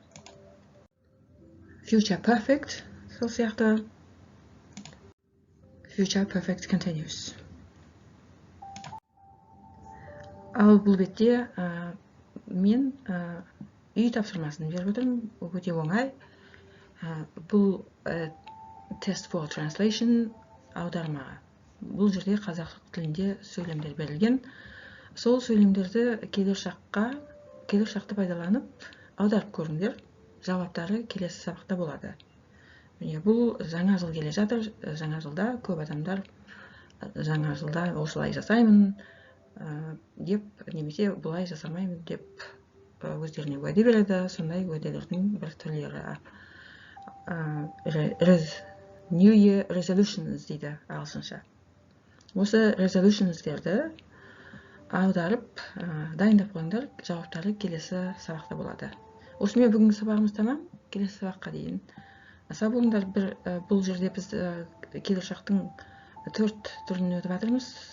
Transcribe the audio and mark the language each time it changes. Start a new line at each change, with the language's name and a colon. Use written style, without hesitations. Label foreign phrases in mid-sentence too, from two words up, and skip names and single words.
English: Future perfect,
Kazakh: сол сияқты.
English: Future perfect continuous.
Kazakh: Ал бұл бетте мен үй тапсырмасын беріп отырмын, өте оңай. Бұл
English: test for translation
Kazakh: аудармаға. Бұл жерде қазақ тілінде сөйлемдер берілген. Сол сөйлемдерді келер шақты пайдаланып аударып көріңдер. Жауаптары келесі сабақта болады. Бұл жаңа жыл келе жатыр. Жаңа жылда көп адамдар жаңа жылда осылай жасаймын деп, немесе бұлай жасамаймын деп өздеріне уәде береді. Сондай уәделердің бір түрлері.
English: New Year resolutions
Kazakh: дейді ағылшынша. Осы resolutions-дерді аударып, дайындап қойыңдар, жауаптары келесі сабақта болады. Осымен бүгінгі сабағымыз тамам. Келесі сабаққа дейін сау болыңдар. Бұл жерде біз келер шақтың 4 түрін өтіп жатырмыз.